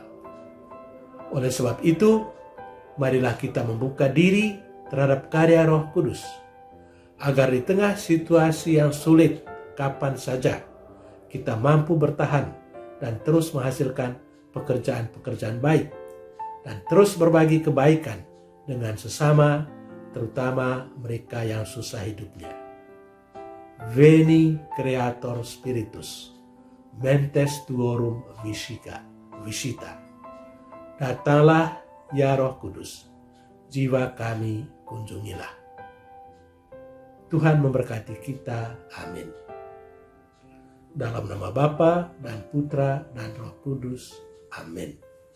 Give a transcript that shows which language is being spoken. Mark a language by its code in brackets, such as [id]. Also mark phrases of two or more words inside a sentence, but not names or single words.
[id] Oleh sebab itu, marilah kita membuka diri terhadap karya Roh Kudus, agar di tengah situasi yang sulit kapan saja kita mampu bertahan dan terus menghasilkan pekerjaan-pekerjaan baik dan terus berbagi kebaikan dengan sesama, terutama mereka yang susah hidupnya. [la] Veni Creator Spiritus, mentes tuorum visita. [id] Datanglah ya Roh Kudus, jiwa kami kunjungilah. Tuhan memberkati kita. Amin. Dalam nama Bapa dan Putra dan Roh Kudus. Amin.